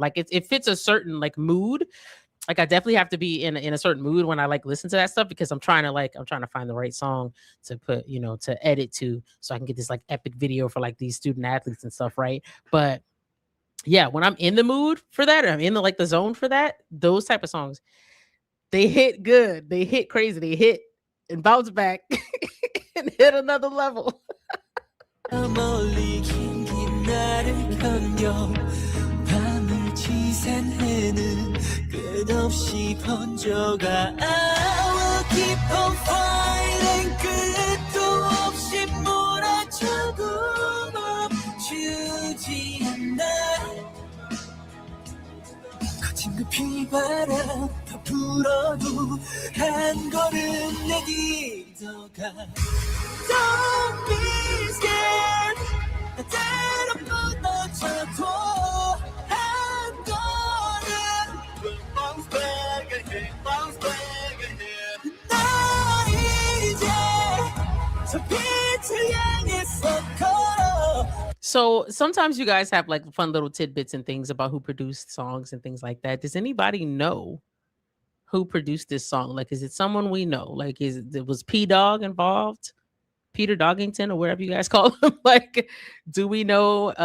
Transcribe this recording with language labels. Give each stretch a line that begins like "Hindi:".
English: Like it fits a certain like mood. Like I definitely have to be in a certain mood when I like listen to that stuff because I'm trying to find the right song to put, to edit to so I can get this like epic video for like these student athletes and stuff, right? But yeah, when I'm in the mood for that, or I'm in the zone for that, those type of songs, they hit good. They hit crazy. They hit and bounce back and hit another level.
Korean: 멀리 긴긴 나를 견뎌 밤을 지샌해는 끝없이 번져가
English: I will keep on fighting
Korean: 끝도 없이 몰아쳐도 멈추지 않아 거친 그 비바람 더 불어도 한 걸음 내디뎌 가
English: Don't be scared
Korean: 때론 무너져도 한 걸음
English: bounce back ahead bounce back ahead
Korean: 나 이제 저 빛을 향해서 걸어
English: So sometimes you guys have like fun little tidbits and things about who produced songs and things like that. Does anybody know who produced this song? Like, is it someone we know? Like, was P Dog involved? Peter Doggington or wherever you guys call him? Like, do we know?